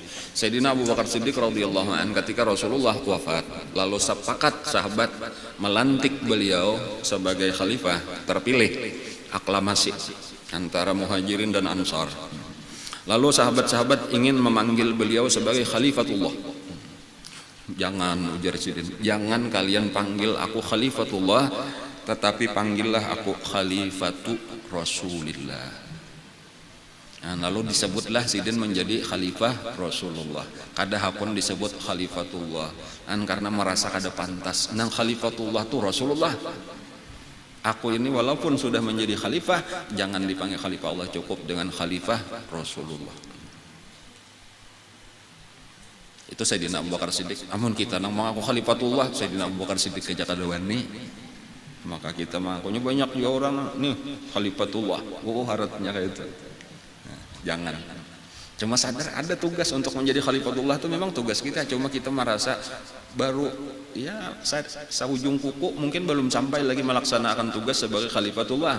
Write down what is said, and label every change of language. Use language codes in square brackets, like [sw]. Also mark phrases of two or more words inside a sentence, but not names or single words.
[id] Sayyidina Abu Bakar Siddiq [ar] رضي الله عنه [id] ketika Rasulullah wafat, lalu sepakat sahabat melantik beliau sebagai khalifah terpilih, aklamasi antara Muhajirin dan Ansar. Lalu sahabat-sahabat ingin memanggil beliau sebagai khalifatullah. Jangan, ujar Sidin, jangan kalian panggil aku khalifatullah, tetapi panggillah aku [ar] خليفة رسول الله. [id] Lalu disebutlah Sidin menjadi khalifah Rasulullah. [bjn] Kadahapun disebut khalifatullah karena merasa kada pantas. Nang khalifatullah tu Rasulullah. [id] Aku ini walaupun sudah menjadi khalifah, jangan dipanggil khalifah Allah, cukup dengan khalifah Rasulullah. Itu Sayyidina Abu Bakar Siddiq. [bjn] Amun kita nang mengaku khalifatullah Sayyidina Abu Bakar Siddiq ke Jakadawani, [id] maka kita mengakunya banyak ya orang nih khalifatullah. Harapnya kayak itu. Nah, jangan. Cuma sadar ada tugas untuk menjadi khalifatullah itu memang tugas kita. Cuma kita merasa baru ya saujung kuku mungkin belum sampai lagi melaksanakan tugas sebagai khalifatullah.